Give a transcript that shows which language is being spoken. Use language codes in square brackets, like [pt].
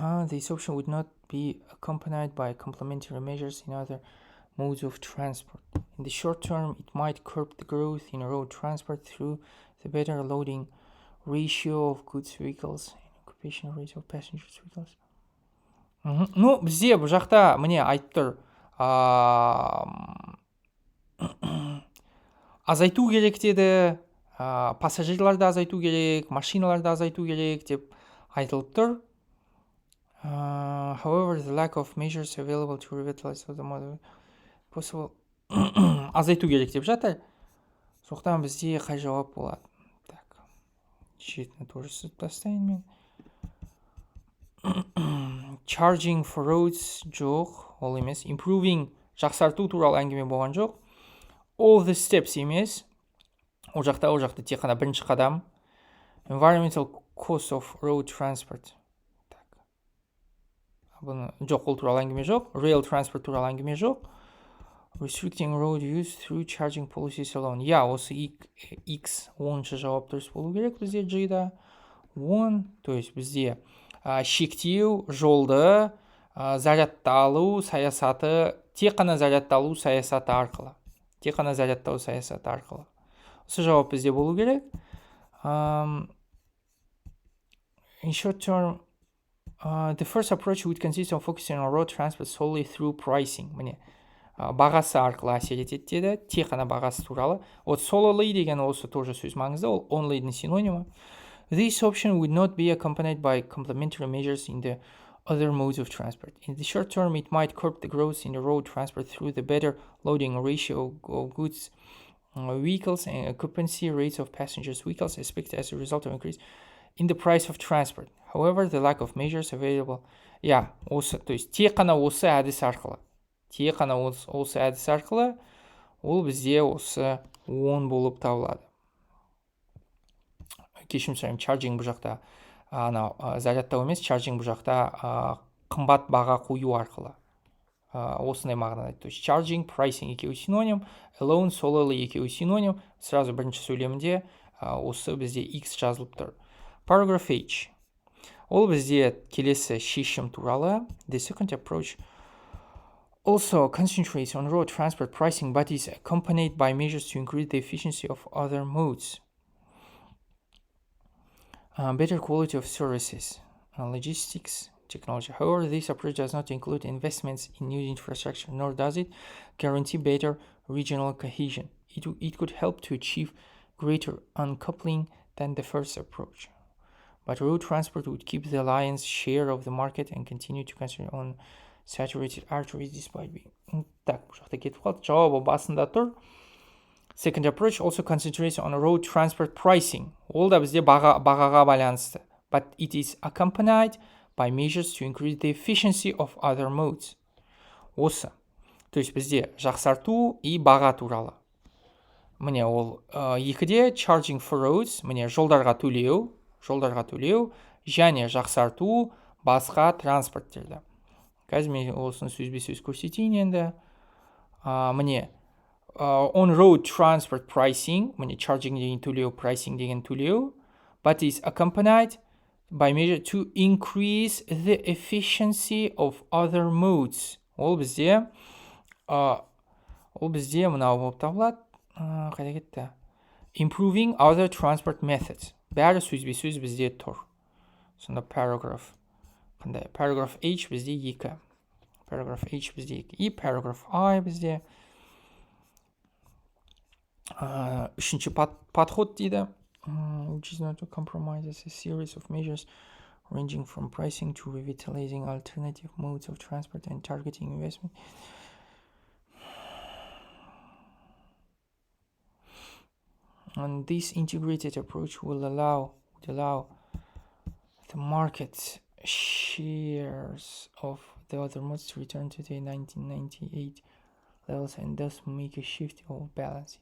[en] This option would not be accompanied by complementary measures in other modes of transport. In the short term, it might curb the growth in road transport through the better loading ratio of goods vehicles and occupational rates of passengers vehicles. [kk] Ну, бізде бұл жақта міне айтып тұр. Азайту керек деді, пассажирларды азайту керек, машиналарды азайту керек деп айтылып тұр. [en] However, the lack of measures available to revitalize the model possible [kk] азайту керек деп жатыр. Соқтан бізде қай жауап болады? Так, жетіні тоже сызып тастайын мен. [en] Charging for roads [kk] жоқ, ол емес. [en] Improving, [kk] жақсарту туралы әңгіме болған жоқ. [en] All the steps [kk] емес. Ол жақта тек қана бірінші қадам. [en] Environmental cost of road transport. [kk] Жоқ, ол туралы әңгіме жоқ. [en] Rail transport [kk] туралы әңгіме жоқ. [en] Restricting road use through charging policies alone. [kk] Осы X 10-шы жауап дұрыс болу керек бізде G-да. 10, то есть бізде шектеу жолды зарядталу саясаты, тек қана зарядталу саясаты арқылы. Осы жауап бізде болу керек. [en] In short term, the first approach would consist of focusing on road transport solely through pricing. [kk] Міне, бағасы арқылы әсер етеді деді, тек қана бағасы туралы. Solely деген осы тоже сөз маңызды, ол only'дің синонимі. [en] This option would not be accompanied by complementary measures in the other modes of transport. In the short term, it might curb the growth in the road transport through the better loading ratio of goods vehicles and occupancy rates of passengers vehicles expected as a result of increase in the price of transport. However, the lack of measures available. [kk] Осы, то есть тек қана осы әдіс арқылы, ол бізде осы 10 болып табылады. Кешірім сұраймын, charging бұл жақта зарядтау емес, charging бұл жақта қымбат баға қою арқылы. Осындай мағынада. То есть charging, pricing екеуі синоним, alone, solely екеуі синоним. Сразу бірінші сөйлемінде осы бізде X жазылып тұр. [en] Paragraph H. [kk] Ол бізде келесі шешім туралы. [en] The second approach also concentrates on road transport pricing, but is accompanied by measures to increase the efficiency of other modes. Better quality of services, logistics, technology. However, this approach does not include investments in new infrastructure, nor does it guarantee better regional cohesion. It could help to achieve greater uncoupling than the first approach. But road transport would keep the lion's share of the market and continue to concentrate on saturated arteries despite being... [kk] Так, бұл жақта кетіп қалды. Жауабы басында тұр. [en] Second approach also concentrates on road transport pricing. [kk] Ол да бізде бағаға байланысты. [en] But it is accompanied by measures to increase the efficiency of other modes. [kk] Осы. То есть бізде жақсарту и баға туралы. Міне ол екіде [en] charging for roads, [kk] міне жолдарға төлеу, және жақсарту басқа транспорттерді. Қазір мен осыны сөзбе-сөз көрсетейін енді. Міне [en] on road transport pricing, міне charging [kk] деген төлеу, [en] pricing деген төлеу, but is accompanied by measure to increase the efficiency of other modes. [kk] Ол бізде мынау болып табылады. Қайда кетті? [en] Improving other transport methods. [kk] Бәрі сөзбе-сөз бізде тұр. Сонда paragraph. Қандай? Paragraph H бізде 2. Paragraph H бізде 2. И paragraph I бізде үшінші подход дейді. [en] Which is not to compromise a series of measures ranging from pricing to revitalizing alternative modes of transport and targeting investment. And this integrated approach will allow the market shares of the other modes to return to the 1998 levels and thus make a shift of balance.